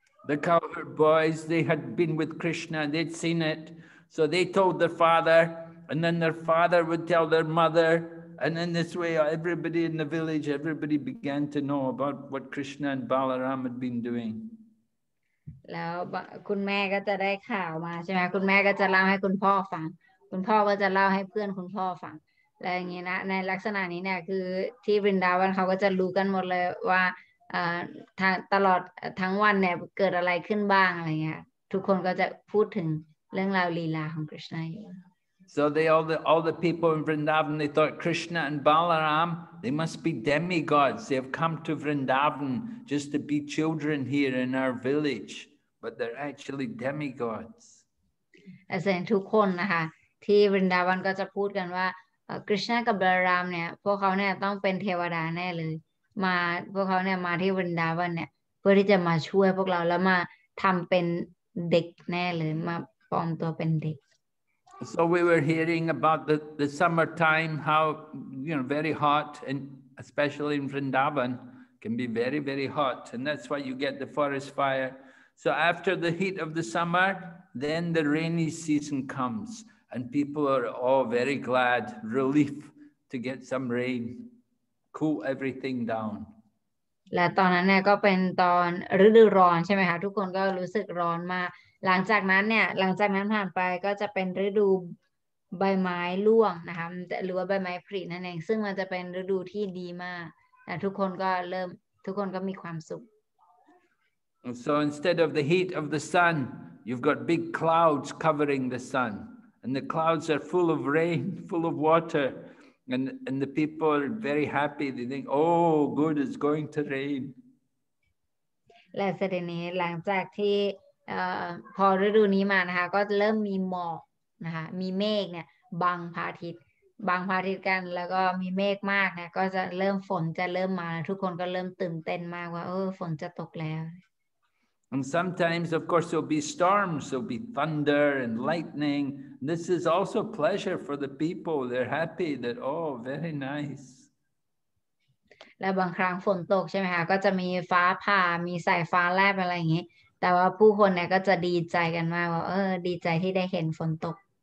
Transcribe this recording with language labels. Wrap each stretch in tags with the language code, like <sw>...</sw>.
<en>The cowherd boys, they had been with Krishna, they'd seen it, so they told their father, and then their father would tell their mother, and in this way everybody in the village, everybody began to know about what Krishna and Balaram had been doing.</en> <th>แล้วคุณแม่ก็จะได้ข่าวมาใช่ไหมคุณแม่ก็จะเล่าให้คุณพ่อฟังคุณพ่อก็จะเล่าให้เพื่อนคุณพ่อฟังอะไรอย่างนี้นะในลักษณะนี้เนี่ยคือที่บรินดาวันเขาก็จะรู้กันหมดเลยว่าตลอดทั้งวันเนี่ยเกิดอะไรขึ้นบ้างอะไรเงี้ยทุกคนก็จะพูดถึงเรื่องราวลีลาของกฤษณะอยู่</th> <en>So all the people in Vrindavan, they thought Krishna and Balaram, they must be demigods. They have come to Vrindavan just to be children here in our village, but they're actually demigods.</en> <th>แสดงทุกคนนะคะที่วรินดาวันก็จะพูดกันว่ากฤษณะกับบาลารามเนี่ยพวกเขาเนี่ยต้องเป็นเทวดาแน่เลยพวกเขาเนี่ยมาที่วรินดาวันเนี่ยเพื่อที่จะมาช่วยพวกเราแล้วมาทำเป็นเด็กแน่เลยมาปลอมตัวเป็นเด็ก</th> <en>So we were hearing about the summertime, how very hot, and especially in Vrindavan can be very, very hot, and that's why you get the forest fire. So after the heat of the summer, then the rainy season comes, and people are all very glad, relief to get some rain, cool everything down.</en> <th>และตอนนั้นเนี่ยก็เป็นตอนฤดูร้อนใช่ไหมคะทุกคนก็รู้สึกร้อนมากหลังจากนั้นผ่านไปก็จะเป็นฤดูใบไม้ร่วงนะคะหรือว่าใบไม้ผลินั่นเองซึ่งมันจะเป็นฤดูที่ดีมากแต่ทุกคนก็มีความสุข</th> <en>So instead of the heat of the sun, you've got big clouds covering the sun, and the clouds are full of rain, full of water, and the people are very happy. They think, oh, good, it's going to rain.</en> <th>และเสด็จนี้หลังจากที่พอฤดูนี้มานะคะก็เริ่มมีหมอกนะคะมีเมฆเนี่ยบังพระอาทิตย์กันแล้วก็มีเมฆมากเนี่ยก็จะฝนจะเริ่มมาทุกคนก็เริ่มตื่นเต้นมากว่าฝนจะตกแล้ว</th> <en>And sometimes, of course, there'll be storms, there'll be thunder and lightning. This is also pleasure for the people. They're happy that, oh, very nice.</en> <th>และบางครั้งฝนตกใช่ไหมคะก็จะมีฟ้าผ่ามีสายฟ้าแลบอะไรอย่างนี้แต่ว่าผู้คนเนี่ยก็จะดีใจกันมากว่าดีใจที่ได้เห็นฝนตก</th>